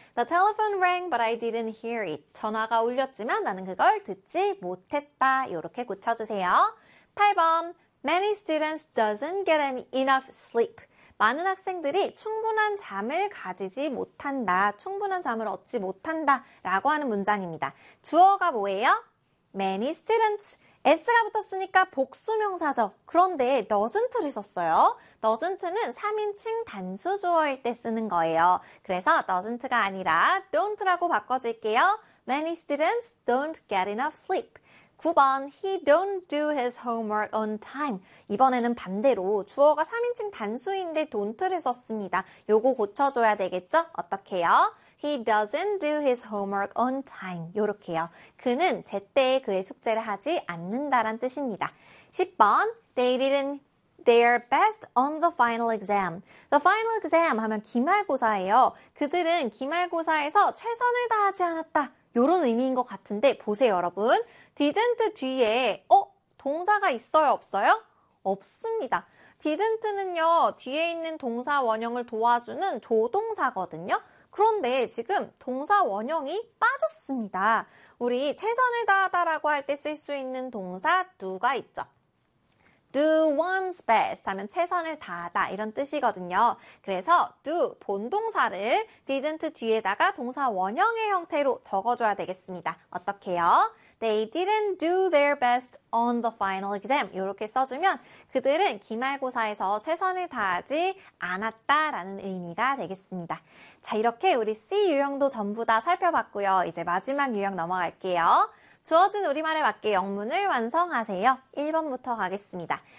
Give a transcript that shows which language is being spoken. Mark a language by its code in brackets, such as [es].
[en] The telephone rang, but I didn't hear it. [ko] 전화가 울렸지만 나는 그걸 듣지 못했다. 이렇게 고쳐주세요. 8번, [en] many students doesn't get an enough sleep. [ko] 많은 학생들이 충분한 잠을 가지지 못한다. 충분한 잠을 얻지 못한다. 라고 하는 문장입니다. 주어가 뭐예요? [en] many students. [ko] S가 붙었으니까 복수명사죠. 그런데 doesn't를 썼어요. doesn't는 3인칭 단수주어일 때 쓰는 거예요. 그래서 doesn't가 아니라 don't라고 바꿔줄게요. [en] many students don't get enough sleep. 9번, he don't do his homework on time. [ko] 이번에는 반대로 주어가 3인칭 단수인데 don't를 썼습니다. 요거 고쳐줘야 되겠죠? 어떻게요? [en] He doesn't do his homework on time. [ko] 요렇게요. 그는 제때 그의 숙제를 하지 않는다란 뜻입니다. [en] 10번, they didn't their best on the final exam. The final exam [ko] 하면 기말고사예요. 그들은 기말고사에서 최선을 다하지 않았다. 요런 의미인 것 같은데 보세요, 여러분. didn't 뒤에 동사가 있어요, 없어요? 없습니다. didn't는요, 뒤에 있는 동사 원형을 도와주는 조동사거든요. 그런데 지금 동사 원형이 빠졌습니다. 우리 최선을 다하다라고 할 때 쓸 수 있는 동사 do가 있죠. [en] do one's best [ko] 하면 최선을 다하다 이런 뜻이거든요. 그래서 do 본동사를 didn't 뒤에다가 동사 원형의 형태로 적어줘야 되겠습니다. 어떻게요? [en] They didn't do their best on the final exam. [ko] 이렇게 써주면 그들은 기말고사에서 최선을 다하지 않았다라는 의미가 되겠습니다. 자, 이렇게 우리 C 유형도 전부 다 살펴봤고요. 이제 마지막 유형 넘어갈게요. 주어진 우리말에 맞게 영문을 완성하세요. 1번부터 가겠습니다.